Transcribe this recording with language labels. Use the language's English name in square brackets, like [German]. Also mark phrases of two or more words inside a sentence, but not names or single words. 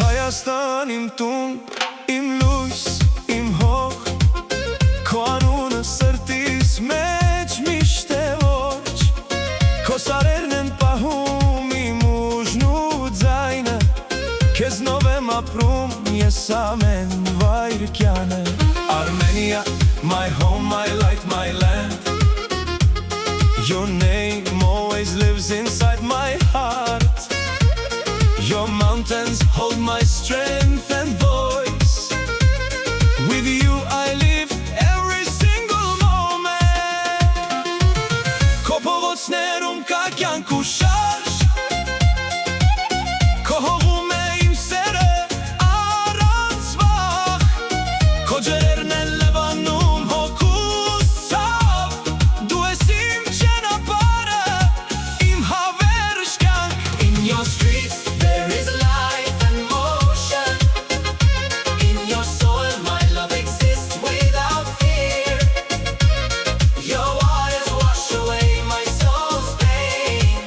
[Armenian] Հայաստան իմ տուն, իմ լույս, իմ հող, քո անունը սրտիս մեջ միշտ է ոչ, քո սարերն են պահում իմ ուժն ու ձայնը, քեզնով եմ ապրում ես ամեն վայրկյանը։ Armenia, [English] my home, my light, my land, your name always lives inside my heart. Your mountains hold my strength and voice. With you I live every single moment. [Armenian] Քո փողոցներում կա կյանք ու շարժ, քո հողում է իմ սերը առանց վախ, քո ջրերն են լվանում հոգուս ցավ, դու ես իմ ճանապարհը, իմ հավերժ կյանք։ [English] In your streets there is life and motion. In your soil my love exists without fear. Your waters wash away my soul's pain.